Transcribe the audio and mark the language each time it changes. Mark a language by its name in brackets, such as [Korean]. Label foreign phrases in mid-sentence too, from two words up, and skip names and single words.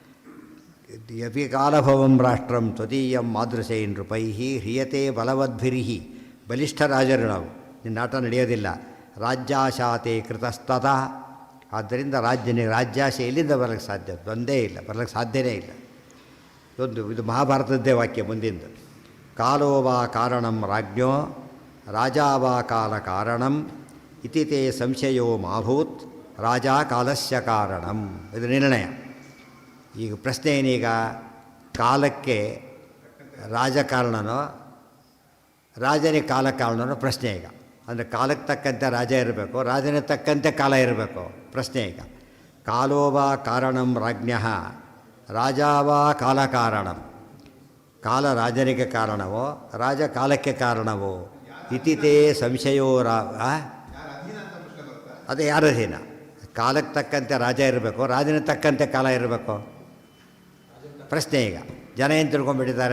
[Sanskrit] ಯಪಿ ಕಾಲಭವಂ ರಾಷ್ಟ್ರಂ ತ್ವದೀಯಂ ಮಾದೃಶೈ ನೃಪೈ ಹ್ರಿಯತೆ ಬಲವದ್ಭಿರ್ಹಿ. [Kannada] ಬಲಿಷ್ಠ ರಾಜರು ನಾವು, ನಿನ್ನ ಆಟ ನಡೆಯೋದಿಲ್ಲ. [Sanskrit] ರಾಜ್ಯಾಶಾತೆ ಕೃತಸ್ತದ. [Kannada] ಆದ್ದರಿಂದ ರಾಜ್ಯಾಶೆ ಎಲ್ಲಿಂದ ಬರಲಿಕ್ಕೆ ಸಾಧ್ಯ? ಒಂದೇ ಇಲ್ಲ, ಬರಲಿಕ್ಕೆ ಸಾಧ್ಯವೇ ಇಲ್ಲ. ಇದು ಮಹಾಭಾರತದ್ದೇ ವಾಕ್ಯ ಮುಂದಿಂದು. [Sanskrit] ಕಾಲೋ ವಾ ಕಾರಣಂ ರಾಜ್ಞೋ ರಾಜಾ ವಾ ಕಾಲ ಕಾರಣಂ ಇತಿ ತೇ ಸಂಶಯೋ ಮಾಭೂತ್ ರಾಜ ಕಾಲಸ್ಯ ಕಾರಣಂ. [Kannada] ಇದು ನಿರ್ಣಯ. ಈಗ ಪ್ರಶ್ನೆ ಏನೀಗ? ಕಾಲಕ್ಕೆ ರಾಜಕಾರಣನೋ ರಾಜನಿಗೆ ಕಾಲ ಕಾರಣನೋ ಪ್ರಶ್ನೆ ಈಗ. ಅಂದರೆ ಕಾಲಕ್ಕೆ ತಕ್ಕಂತೆ ರಾಜ ಇರಬೇಕು, ರಾಜನಿಗೆ ತಕ್ಕಂತೆ ಕಾಲ ಇರಬೇಕು ಪ್ರಶ್ನೆ ಈಗ. [Sanskrit] ಕಾಲೋ ವಾ ಕಾರಣಂ ರಾಜ್ಞಃ ರಾಜಾ ವಾ ಕಾಲ ಕಾರಣಂ. [Kannada] ಕಾಲ ರಾಜನಿಗೆ ಕಾರಣವೋ ರಾಜ ಕಾಲಕ್ಕೆ ಕಾರಣವೋ [Sanskrit] ಇತಿ ತೇ ಸಂಶಯೋ [Kannada] ಅದೇ ಯಾರ ಅಧೀನ? ಕಾಲಕ್ಕೆ ತಕ್ಕಂತೆ ರಾಜ ಇರಬೇಕು, ರಾಜನ ತಕ್ಕಂತೆ ಕಾಲ ಇರಬೇಕು ಪ್ರಶ್ನೆ ಈಗ. ಜನ ಏನು ತಿಳ್ಕೊಂಡ್ಬಿಟ್ಟಿದ್ದಾರೆ?